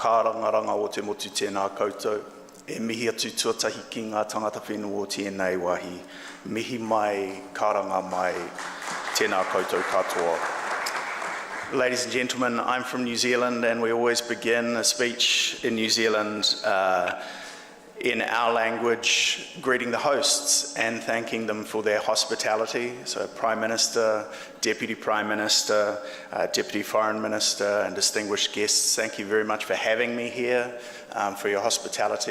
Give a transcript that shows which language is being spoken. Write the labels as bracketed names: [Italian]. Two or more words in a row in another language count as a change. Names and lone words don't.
[Māori] kārangaranga o te motu tēnā koutou, e mihi atu tuatahi ki ngā tangata whenua o tēnei wahi, mihi mai, karanga mai, tēnā koutou katoa. [English] Ladies and gentlemen, I'm from New Zealand, and we always begin a speech in New Zealand in our language, greeting the hosts and thanking them for their hospitality. So Prime Minister, Deputy Prime Minister, Deputy Foreign Minister, and distinguished guests, thank you very much for having me here, for your hospitality.